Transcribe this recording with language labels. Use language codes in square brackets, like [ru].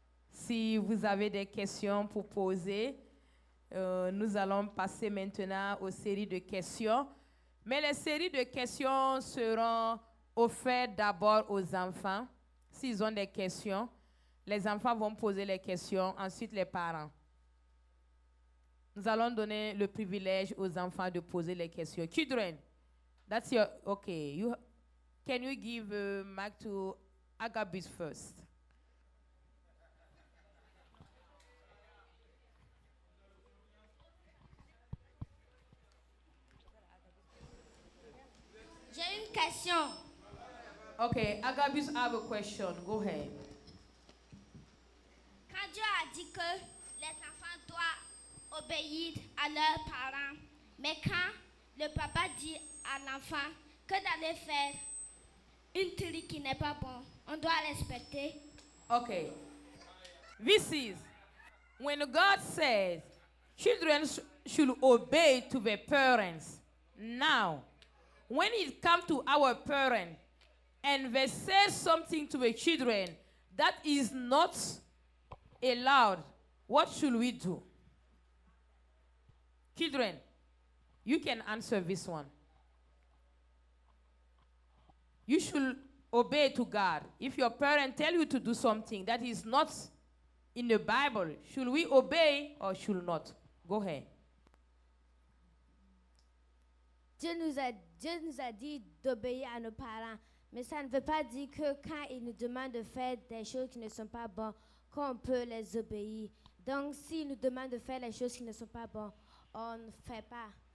[fr] Si vous avez des questions pour poser, nous allons passer maintenant aux séries de questions. Mais les séries de questions seront offertes d'abord aux enfants. S'ils ont des questions, les enfants vont poser les questions, ensuite les parents. Nous allons donner le privilège aux enfants de poser les questions. [en] Children, that's your, okay. Can you give mic to Agabus first? [fr] J'ai une question. [en] Okay, Agabus have a question. Go ahead. [fr] Quand Dieu a dit que les enfants doivent obéir à leurs parents, mais quand le papa dit à l'enfant que d'aller faire une truc qui n'est pas bon, on doit respecter. [en] Okay. This is when God says children should obey to their parents. Now, when it comes to our parents and they say something to the children that is not allowed, what should we do? Children, you can answer this one. You should obey to God. If your parents tell you to do something that is not in the Bible, should we obey or should not? Go ahead. [fr] Dieu nous a dit d'obéir à nos parents, mais ça ne veut pas dire que quand ils nous demandent de faire des choses qui ne sont pas bonnes, qu'on peut les obéir. Donc, s'ils nous demandent de faire les choses qui ne sont pas bonnes, on ne fait pas.